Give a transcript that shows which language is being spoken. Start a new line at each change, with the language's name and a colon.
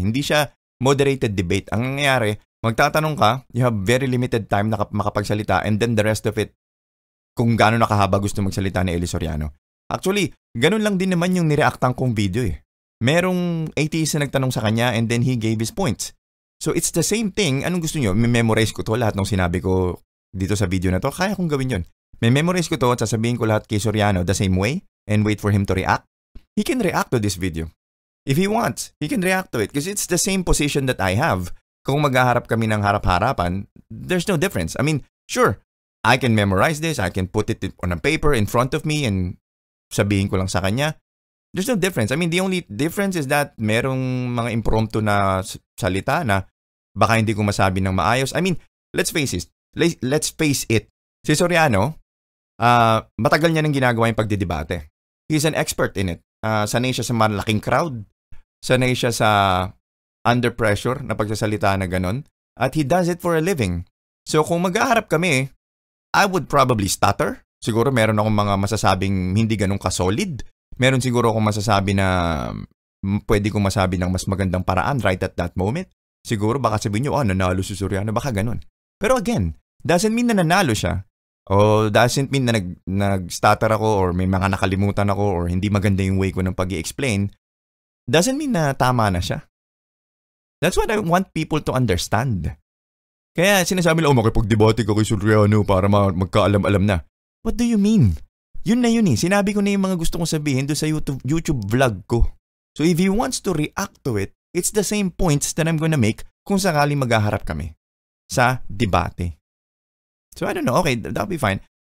Filipino: Hindi siya moderated debate. Ang nangyayari, magtatanong ka,
English: you have very limited time
Filipino: na makapagsalita and then the rest of it, kung gaano nakahaba gusto magsalita ni Eli Soriano. Actually, ganun lang din naman yung nireactan kong video eh. Merong atheist na nagtanong sa kanya and then he gave his points.
English: So it's the same thing.
Filipino: Anong gusto nyo? Memorize ko to lahat ng sinabi ko dito sa video na to. Kaya kong gawin yun. Memorize ko to at sasabihin ko lahat kay Soriano
English: the same way and wait for him to react. He can react to this video. If he wants, he can react to it because it's the same position that I have.
Filipino: Kung maghaharap kami ng harap-harapan,
English: there's no difference. I mean, sure, I can memorize this. I can put it on a paper in front of me and
Filipino: sabihin ko lang sa kanya.
English: There's no difference. I mean, the only difference is that
Filipino: merong mga impromptu na salita na baka hindi ko masabi ng maayos.
English: I mean, let's face it.
Filipino: Si Soriano, matagal niya nang ginagawa yung pagdidebate.
English: He's an expert in it.
Filipino: Sanay siya sa malaking crowd. Sanay siya sa under pressure na pagsasalita na ganon.
English: At he does it for a living. So
Filipino: kung mag-aharap kami,
English: I would probably stutter.
Filipino: Siguro meron akong mga masasabing hindi ganun ka-solid. Meron siguro akong masasabi na pwede kong masabi ng mas magandang paraan
English: right at that moment.
Filipino: Siguro baka sabihin nyo, nanalo si Soriano. Baka ganun. Pero again, doesn't mean na nanalo siya. O doesn't mean na nag-stutter ako or may mga nakalimutan ako or hindi maganda yung way ko ng pag-i-explain. Doesn't mean na tama na siya.
English: That's what I want people to understand.
Filipino: Kaya sinasabi lang, makipag-debate ka kay Soriano para magkaalam-alam na.
English: What do you mean?
Filipino: Yun na yun eh. Sinabi ko na yung mga gusto kong sabihin doon sa YouTube vlog ko.
English: So if he wants to react to it, it's the same points that I'm gonna make
Filipino: kung sakali maghaharap kami sa debate.
English: So I don't know, okay, that'll be fine.